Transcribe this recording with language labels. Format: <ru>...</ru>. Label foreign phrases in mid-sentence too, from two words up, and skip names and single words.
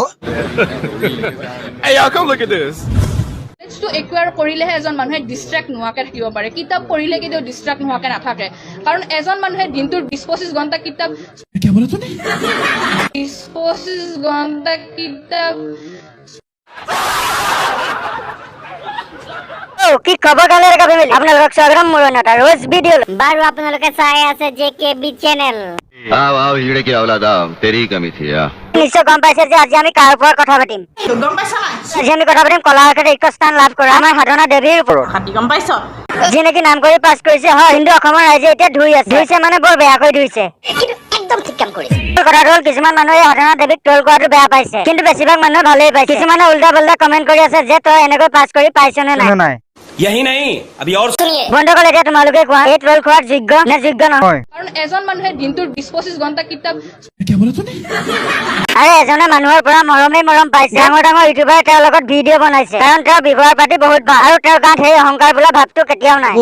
<en>Hey y'all, come look at this.</en> <as>টো একুৱাৰ কৰিলেহে এজন মানুহে ডিষ্ট্ৰেক্ট নোহোৱাকে থাকিব পাৰে। কিতাপ পঢ়িলে কেতিয়াও ডিষ্ট্ৰেক্ট নোহোৱাকে নাথাকে, কাৰণ এজন মানুহে দিনটোৰ 20-25 ঘণ্টা কিতাপ 20-25 ঘণ্টা কিতাপ কি খবৰ গালেৰ ফেমিলি, আপোনালোকক স্বাগতম মোৰ এটা ৰোজ ভিডিঅ'। বাৰু আপোনালোকে চাই আছে JKB চেনেল।</as> <hi>आओ हीरे की औलाद तेरी ही कमी थी यार।</hi> <as>নিশ্চয় গম পাইছে যে আজি আমি কাৰ ওপৰত কথা পাতিম। গম পাইছ নাই? আজি আমি কথা পাতিম কলাক্ষেত্ৰত স্থান লাভ কৰা আমাৰ সাধনা দেৱীৰ ওপৰত, হাতী গম পাইছ? যি নেকি নাম কৰি পাছ কৰিছে হয়, কিন্তু অসমৰ ৰাইজে এতিয়া ধুইছে মানে বৰ বেয়াকৈ ধুইছে। একদম ঠিক কাম কৰিছে। কথাটো হ'ল কিছুমান মানুহে সাধনা দেৱীক ট্ৰল কৰাটো বেয়া পাইছে, কিন্তু বেছিভাগ মানুহে ভালেই পাইছে। কিছুমানে উল্টা পাল্টা কমেন্ট কৰি আছে যে তই এনেকৈ পাছ কৰি পাইছনে নাই।</as> <hi>यही नहीं, अभी और</hi> <as>বন্ধুসকল এতিয়া তোমালোকে কোৱা এই ট্ৰল খোৱাৰ যোগ্য নে যোগ্য নহয়। কাৰণ এজন মানুহে দিনটোৰ 20-25 ঘণ্টা কিতাপ আৰু এজনে মানুহৰ পৰা মৰমেই মৰম পাইছে। ডাঙৰ ডাঙৰ ইউটিউবাৰে তেওঁৰ লগত ভিডিঅ' বনাইছে, কাৰণ তেওঁৰ ব্যৱহাৰ পাতি বহুত ভাল আৰু তেওঁৰ গাত সেই অহংকাৰ বোলা ভাৱটো কেতিয়াও নাই।</as>